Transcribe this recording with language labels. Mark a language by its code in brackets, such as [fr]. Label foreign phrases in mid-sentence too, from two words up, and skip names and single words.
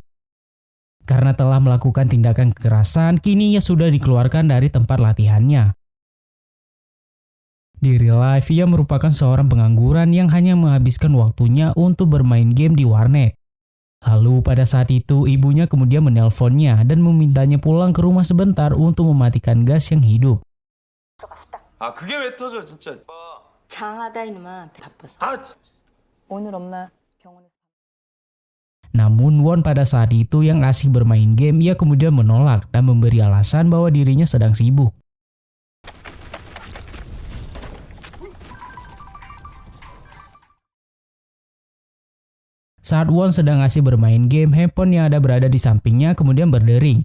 [id] Karena telah melakukan tindakan kekerasan, kini ia sudah dikeluarkan dari tempat latihannya. Di real life, ia merupakan seorang pengangguran yang hanya menghabiskan waktunya untuk bermain game di warnet. Lalu pada saat itu, ibunya kemudian menelponnya dan memintanya pulang ke rumah sebentar untuk mematikan gas yang hidup. [ko] 아 그게 왜 터져 진짜. 장하다 이놈아 바빠서. 오늘 엄마 병원에서. [id] Namun Won pada saat itu yang asik bermain game, ia kemudian menolak dan memberi alasan bahwa dirinya sedang sibuk. Saat Won sedang asik bermain game, handphone yang ada berada di sampingnya kemudian berdering.